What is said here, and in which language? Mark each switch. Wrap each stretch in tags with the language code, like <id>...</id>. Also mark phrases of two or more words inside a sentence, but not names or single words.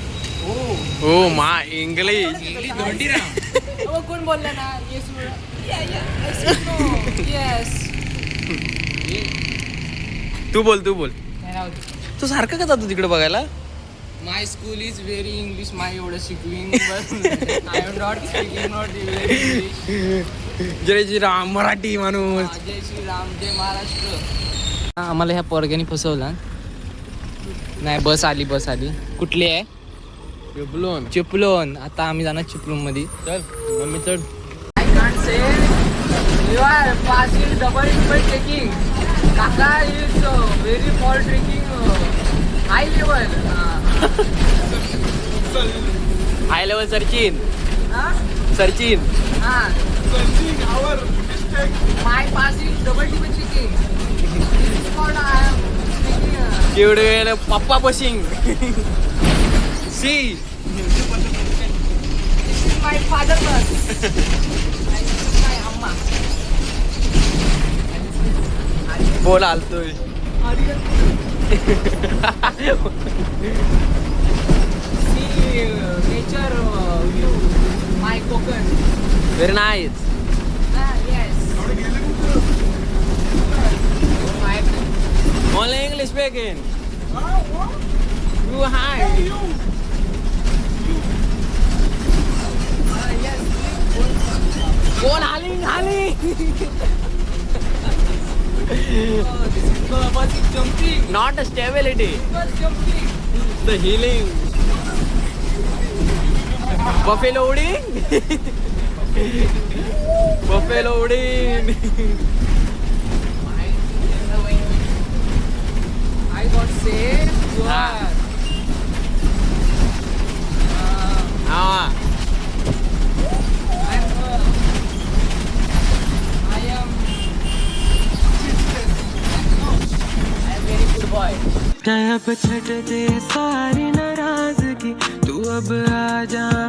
<mr>ओ मा इंग्लिश. इंग्लिश धोंडीराम. कोण बोलला ना?</mr> <en>yes yes.</en> <mr>तू बोल तू बोल. तू सारखं का जातो तिकडे बघायला?</mr> <en>My school is very English. माय एवढं शिकविंग I am not speaking not English.</en> <mr>जय श्रीराम मराठी माणूस. जय श्रीराम, जय महाराष्ट्र. आम्हाला ह्या पोरग्याने फसवला. नाही बस आली, बस आली. कुठली आहे? चिपलून. चिपळूण. आता आम्ही जाणार चिपळूण मध्ये. चल मम्मी चढ.</mr> <en>I can't say you are passing double by taking. Kaka is very for trekking high level. High level searchin. Huh? सर्चिन. My passing double by taking. This is called I am taking.</en> <mr>केवढे पप्पा बशिंग.</mr> <en>सी. This is my father bus. And this is my amma.</en> <mr>बोल आलतोय.</mr> <en>See nature view. My Konkan. Very nice. Yes. My Only English speaking. You hi. yes.</en> <mr>बोल हालिंग हालिंग.</mr> <en>Bus is jumping. Not a stability. Bus jumping. The healing. Buffalo उडीन.</en> <mr>Buffalo उडीन.</mr> <en>I got saved. Ah. Ah. I am very good boy.</en> <hi>अब छट दे सारी नाराजगी, तू अब आ जा।</hi>